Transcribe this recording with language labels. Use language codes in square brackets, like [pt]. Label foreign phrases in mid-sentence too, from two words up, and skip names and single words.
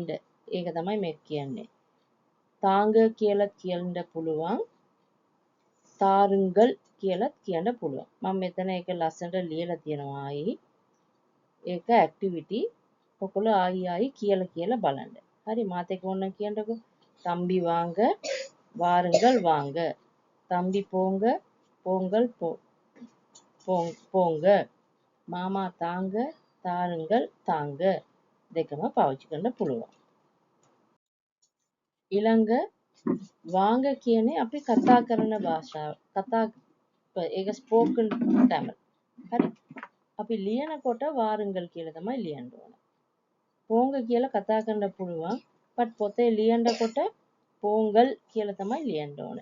[si] ඒක තමයි මේ කියන්නේ. තාංග කියලා කියන්න පුළුවන්. තාරුංගල් කියලා කියන්න පුළුවන්. මම මෙතන ඒක ලස්සනට ලියලා තියෙනවා ආයි. ඒක ඇක්ටිවිටි ඔයගොල්ලෝ ආයි කියලා බලන්න. හරි මාත් එක්ක ඕන කියන්නකෝ. [ta] தம்பி வாங்க வாருங்கள் வாங்க. தம்பி போங்க போங்கள் போங்க. மாமா தாங்க தாருங்கள் தாங்க. [si] දෙකම පාවිච්චි කරන්න පුළුවන්. ඊළඟ වාංග කියන්නේ අපි කතා කරන භාෂාව. ඒක [en] spoken Tamil. [si] හරි? අපි ලියනකොට වාරුංගල් කියලා තමයි ලියන්න ඕන. පෝංග කියලා කතා කරන්න පුළුවන්. but පොතේ ලියනකොට පෝංගල් කියලා තමයි ලියන්න ඕන.